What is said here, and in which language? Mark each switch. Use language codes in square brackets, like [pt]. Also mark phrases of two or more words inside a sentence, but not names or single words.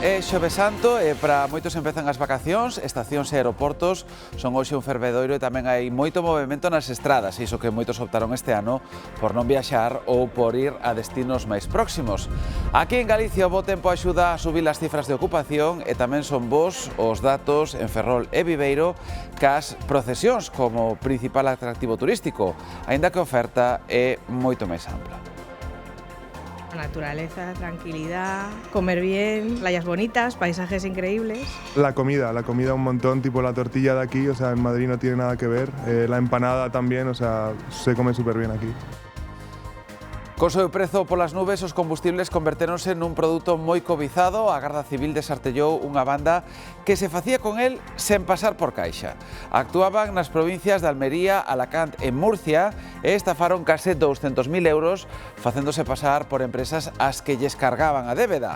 [gl] É Xoves Santo e para moitos empezan as vacacións, estacións e aeroportos son hoxe un fervedoiro e tamén hai moito movimento nas estradas, iso que moitos optaron este ano por non viaxar ou por ir a destinos máis próximos. Aquí en Galicia o bo tempo axuda a subir as cifras de ocupación e tamén son bos os datos en Ferrol e Viveiro cas procesións como principal atractivo turístico, aínda que a oferta é moito máis ampla. [es] Naturaleza, tranquilidad, comer bien, playas bonitas, paisajes increíbles. La comida un montón, tipo la tortilla de aquí, o sea, en Madrid no tiene nada que ver. La empanada también, o sea, se come súper bien aquí. [gl] Co seu prezo polas nubes, os combustibles convertéronse nun produto moi cobizado. A Garda Civil desartellou unha banda que se facía con el sen pasar por caixa. Actuaban nas provincias de Almería, Alacant e Murcia e estafaron case 200.000 euros facéndose pasar por empresas ás que lles cargaban a débeda.